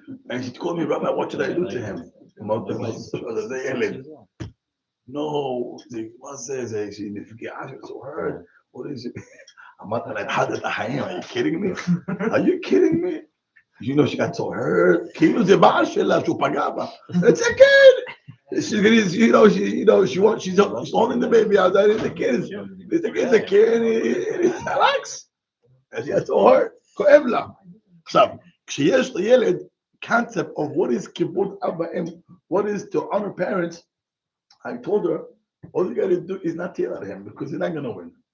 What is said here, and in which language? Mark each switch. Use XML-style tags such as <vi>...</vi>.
<en>And she told me, Rabbi, what should I do to him? No, she</en> <he>נפגעה,</he> <en>she was so hurt. What is it?</en> <he>אמרת לה, התחלת את החיים,</he> <en>are you kidding me? Are you kidding me? You know, she got so hurt.</en> <he>כאילו זה בעל שלה שהוא פגע בה.</he> <en>It's a kid. She's holding the baby outside. It's a kid. It's a kid. And he relax. And she got so hurt.</en> <he>כואב לה. עכשיו, כשיש לילד</he> <en>concept of what is</en> <he>kibbutz av va'em,</he> <en>what is to honor parents, I told her, all you got to do is not yell at him because you're not going to win.</en>